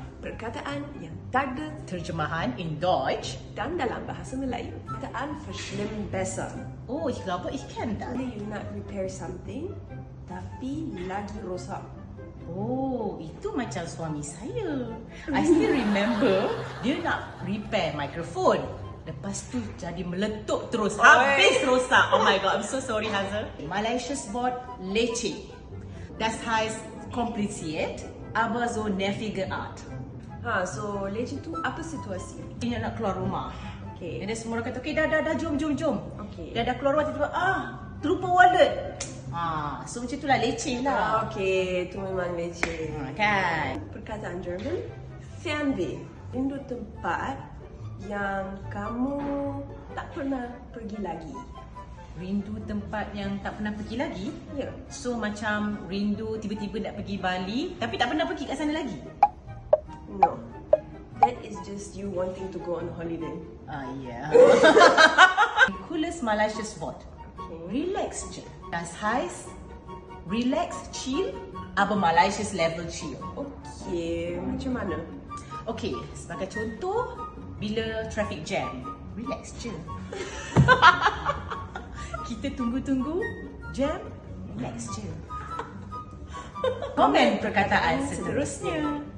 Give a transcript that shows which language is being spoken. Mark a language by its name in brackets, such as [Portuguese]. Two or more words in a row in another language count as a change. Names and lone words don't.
[Malay] perkataan yang tak ada [German] Terjemahan in Deutsch. [Malay] dan dalam bahasa Melayu. [German] Perkataan verschlimm besser. Oh, ich glaube, ich kenne das. [Malay] Bila you nak [English] repair something, [Malay] tapi lagi rosak. Oh, itu macam suami saya. [English] I still remember [Malay] dia nak repair mikrofon. Lepas tu jadi meletup terus. Habis rosak. [English] Oh my god, I'm so sorry Hazel. [German] Malaysia's Wort leceh. Das heißt kompliziert, aber so nervige Art. [Malay] So leceh tu apa situasi? Dia nak keluar rumah. Okay. Dan dia semua orang kata, okay dah, jom. Okay. Dah keluar rumah, tiba-tiba, terlupa wallet. So macam itulah leceh lah. Okay, tu memang leceh. Kan? Perkataan Jerman, Fernweh. Rindu tempat yang kamu tak pernah pergi lagi. Rindu tempat yang tak pernah pergi lagi? Ya. So macam rindu tiba-tiba nak pergi Bali, tapi tak pernah pergi kat sana lagi? [English] No. That is just you wanting to go on holiday. Yeah. [German] Cooles Malaysia's Wort. Okay. [Malay] Relax je. [German] Das heißt, [English] relax, chill, [German] aber Malaysia's [English] level chill. [Malay] Okay, macam mana? Okay, sebagai contoh, bila [English] traffic jam, [Malay] relax je. Kita tunggu-tunggu, jam, relax je. Komen perkataan seterusnya.